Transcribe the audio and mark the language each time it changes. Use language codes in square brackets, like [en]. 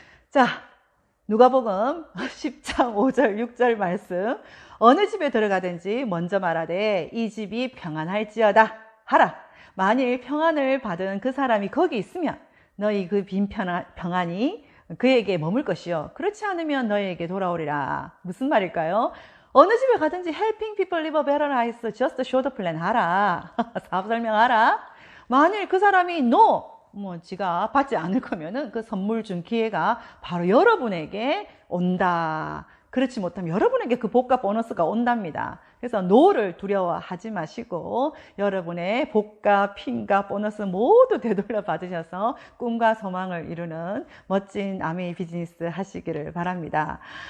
[ko] 자, 누가복음 10장 5절 6절 말씀. 어느 집에 들어가든지 먼저 말하되 이 집이 평안할지어다 하라. 만일 평안을 받은 그 사람이 거기 있으면 너희 그 빈 평안이 그에게 머물 것이요. 그렇지 않으면 너희에게 돌아오리라. 무슨 말일까요? 어느 집에 가든지 [en] helping people live a better life, just show the plan [ko] 하라. 사업 설명하라. 만일 그 사람이 no, 지가 받지 않을 거면은 그 선물 준 기회가 바로 여러분에게 온다. 그렇지 못하면 여러분에게 그 복과 보너스가 온답니다. 그래서 노를 두려워하지 마시고 여러분의 복과 핀과 보너스 모두 되돌려 받으셔서 꿈과 소망을 이루는 멋진 아메이 비즈니스 하시기를 바랍니다.